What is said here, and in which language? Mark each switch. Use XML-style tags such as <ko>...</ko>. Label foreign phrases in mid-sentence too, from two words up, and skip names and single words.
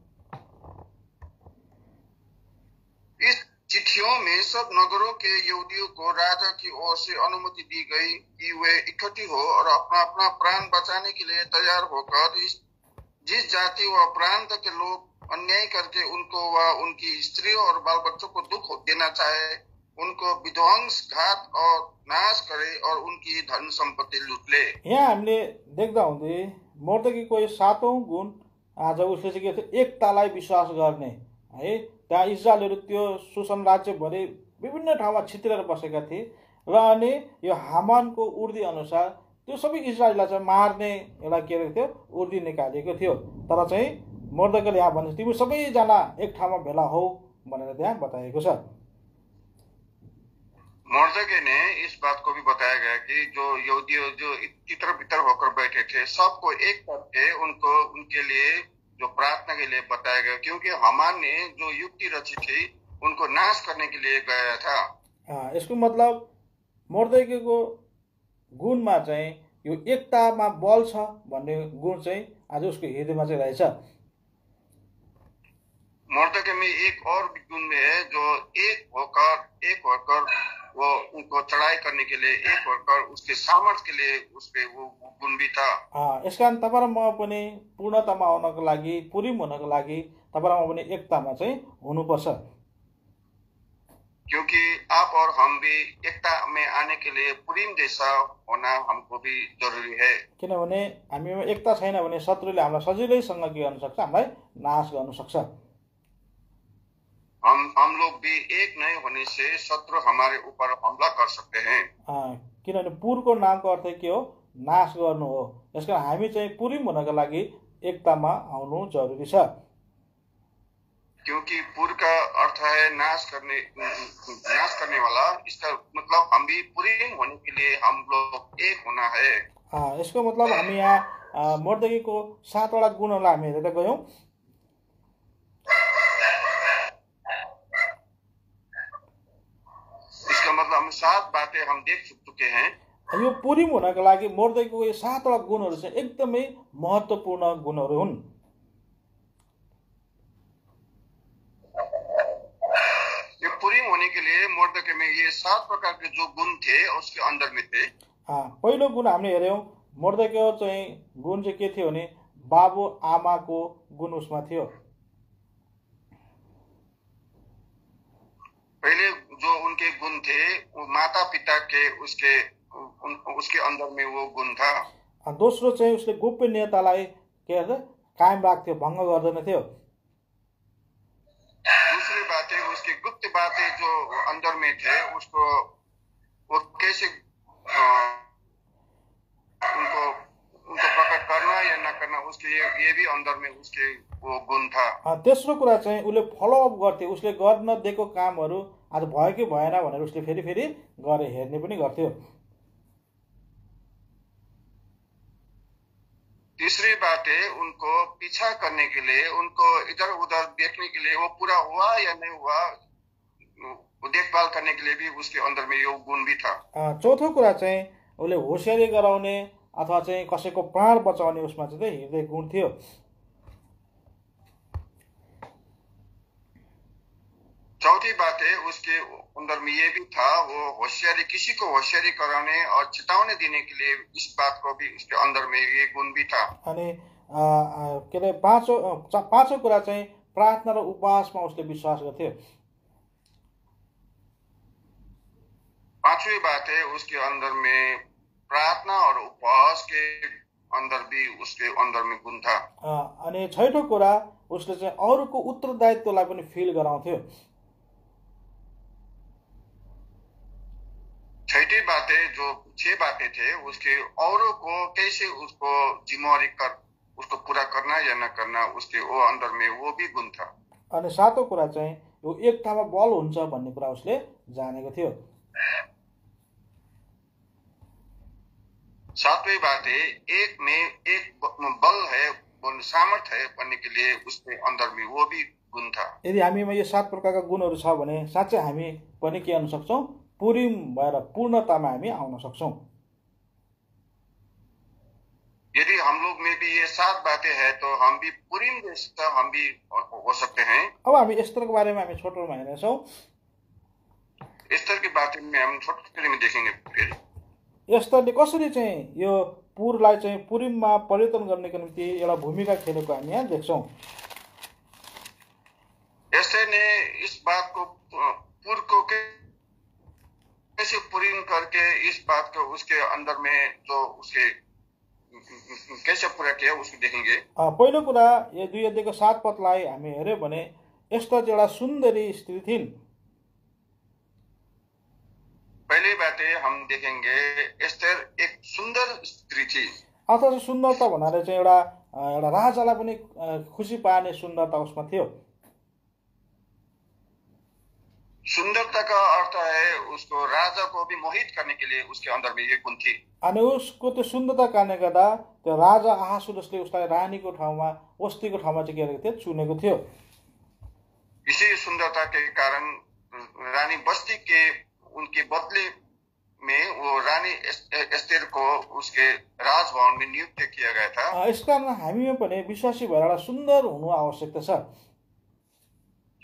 <hi>इस चिट्ठियों में सब नगरों के यहूदियों को राजा की ओर से अनुमति दी गई कि वे इकट्ठी हो और अपना अपना प्राण बचाने के लिए तैयार होकर जिस जाति व प्रांत के लोग अन्याय करके उनको व उनकी स्त्रियों और बाल बच्चों को दुख देना चाहे उनको विध्वंस घात और नाश करे और उनकी धन सम्पत्ति लुट ले।</hi> <ne>यहाँ हामीले देख्दा हुँदै मोर्देकेको 7औं गुण आज उसले चाहिँ के थियो एकतालाई विश्वास गर्ने है। त्यहाँ इजरायलहरू त्यो शोषण राज्यभरि विभिन्न ठाउँमा छित्रेर बसेका थिए र अनि यो हामानको उर्दी अनुसार त्यो सबै इजरायललाई चाहिँ मार्ने एउटा के थियो उर्दी निकालेको थियो। तर चाहिँ मोर्देकेले यहाँ भन्छ तिमी सबैजना एक ठाउँमा भेला हो भनेर त्यहाँ बताएको छ।</ne> <hi>मोर्देके ने इस बात को भी बताया गया कि जो यहूदी जो तितर बितर होकर बैठे थे सबको एक करके उनको उनके लिए जो प्रार्थना के लिए बताया गया, क्योंकि हामान ने जो युक्ति रची थी उनको नाश करने के लिए गया था।</hi> <ne>यसको मतलब मोर्देकेको गुणमा चाहिँ यो एकतामा बल छ भन्ने गुण चाहिँ आज उसको हृदयमा चाहिँ रहेछ।</ne> <hi>मोर्देके में एक और गुण में है जो एक होकर वो उनको चढ़ाई करने के लिए, एक होकर उसके सामर्थ्य के लिए उसके वो गुण भी था।</hi> <ne>यस कारण तपाईँ र म पनि पूर्णतामा आउनको लागि, पुरिम हुनको लागि तपाईँ र म पनि एकतामा चाहिँ हुनुपर्छ।</ne> <hi>क्योंकि आप और हम भी एकता में आने के लिए पुरीम जैसा होना हमको भी जरूरी है।</hi> <ne>किनभने हामीमा एकता छैन भने शत्रुले हामीलाई सजिलैसँग के गर्न सक्छ, हामीलाई नाश गर्न सक्छ।</ne> <hi>हम लोग भी एक नहीं होने से शत्रु हमारे ऊपर हमला कर सकते हैं।</hi> <ne>किनभने पुरको नामको अर्थ के हो? नाश गर्नु हो। यसकारण हामी चाहिँ पुरिम हुनको लागि एकतामा आउनु जरुरी छ।</ne> <hi>क्योंकि पुर का अर्थ है नाश करने वाला। इसका मतलब हम भी पुरीम होने के लिए हम लोग एक होना है।</hi> <ne>यसको मतलब हामी यहाँ मर्दकीको 7 वटा गुणहरूलाई हामी हेरेर गयौं।</ne> <hi>इसका मतलब हम 7 बातें हम देख चुके हैं।</hi> <ne>यो पुरिम हुनको लागि मर्दकीको यो 7 वटा गुणहरू चाहिँ एकदमै महत्त्वपूर्ण गुणहरू हुन्।</ne> <hi>पुरीम होने के लिए मर्दकी में ये 7 प्रकार के जो गुण थे उसके अंदर में थे।</hi> <ne>पहिलो गुण हामीले हेर्यौं, मर्दकीको चाहिँ गुण चाहिँ के थियो भने बाबु आमाको गुण उसमा थियो।</ne> <hi>पहले जो उनके गुण थे वो माता पिता के उसके अंदर में वो गुण था।</hi> <ne>दोस्रो चाहिँ उसले गोपनीयतालाई के गर्छ, कायम राख्थ्यो, भङ्ग गर्दैन थियो।</ne> <hi>दूसरी बातें उसकी गुप्त बातें जो अंदर में थे उसको वो कैसे उनको प्रकट करना या न करना, उसके ये भी अंदर में उसके वो गुण था।</hi> <ne>तेस्रो कुरा चाहिँ उसले फलोअप गर्थे, उसले गर्न दिएको कामहरू आज भयो कि भएन भनेर उसले फेरि फेरि गरे हेर्ने पनि गर्थ्यो।</ne> <hi>तीसरी बात है उनको पीछा करने के लिए, उनको इधर उधर देखने के लिए वो पूरा हुआ या नहीं हुआ देखभाल करने के लिए भी उसके अंदर में यो गुण भी था।</hi> <ne>चौथो कुरा चाहिँ उसले होशियारी गराउने अथवा चाहिँ कसैको प्राण बचाउने उसमा चाहिँ हृदय गुण थियो।</ne> <hi>चौथी बात है उसके अंदर में ये भी था, वो होशियारी, किसी को होशियारी कराने और चेतावनी देने के लिए इस बात को भी उसके अंदर में ये गुण भी था।</hi> <ne>अनि के अरे पाँचौं कुरा चाहिँ प्रार्थना र उपवासमा उसले विश्वास गर्थ्यो।</ne> <hi>पांचवी बात है उसके अंदर में प्रार्थना और उपवास के अंदर भी उसके अंदर में गुण था।</hi> <ne>अनि छैठौं कुरा उसले चाहिँ अरूको उत्तरदायित्वलाई पनि फिल गराउँथ्यो।</ne> <hi>छठी बातें जो 6 बातें थे उसके औरों को कैसे उसको जिम्मेवारी कर उसको पूरा करना या न करना, उसके वो अंदर में वो भी गुण था।</hi> <ne>अनि सातौं कुरा चाहिँ यो एकतामा बल हुन्छ भन्ने कुरा उसले जानेको थियो।</ne> <hi>सातवीं बात है एक में एक बल है, सामर्थ्य है बनने के लिए उसके अंदर में वो भी गुण था।</hi> <ne>यदि हामीमा यो 7 प्रकारका गुणहरू छ भने साँच्चै हामी पनि के गर्न सक्छौं, पुरिम भएर पूर्णतामा हामी आउन सक्छौं।</ne> <hi>यदि हम लोग में भी ये 7 बातें हैं तो हम भी पुरीम जैसा हम भी हो सकते हैं।</hi> <ne>अब हामी एस्टरको बारेमा हामी छोटोमा हेर्नेछौं।</ne> <hi>एस्टर की बातें में हम छोटे में देखेंगे। फिर</hi> <ne>एस्टरले कसरी चाहिँ यो पुरलाई चाहिँ पुरिममा परिवर्तन गर्नेको निम्ति एउटा भूमिका खेलेको हामी यहाँ देख्छौं।</ne> <hi>एस्टर ने इस बात को पुर को कैसे पुरीम करके इस बात को उसके अंदर में जो उसके कैसे पूरा किया उसको देखेंगे।</hi> <ne>पहिलो कुरा यो 2 अध्यायको 7 पदलाई हामी हेर्यौं भने एस्टर एउटा सुन्दरी स्त्री थिइन्।</ne> <hi>पहली बातें हम देखेंगे एस्टर एक सुंदर स्त्री थी।</hi> <ne>अथवा सुन्दरता भन्नाले चाहिँ एउटा राजालाई पनि खुसी पार्ने सुन्दरता उसमा थियो।</ne> <hi>सुंदरता का अर्थ है उसको राजा को भी मोहित करने के लिए उसके अंदर में ये गुण थी।</hi> <ne>अनि उसको त्यो सुन्दरता कारणले गर्दा त्यो राजा आहासुरसले उसलाई रानीको ठाउँमा, वस्तीको ठाउँमा चाहिँ के गरेको थियो, चुनेको थियो।</ne> <hi>इसी सुंदरता के कारण रानी बस्ती के उनके बदले में वो रानी एस्टेर को उसके राजभवन में नियुक्त किया गया था।</hi> <ne>यसकारण हामीमा पनि विश्वासी भएर एउटा सुन्दर हुनु आवश्यकता छ।</ne>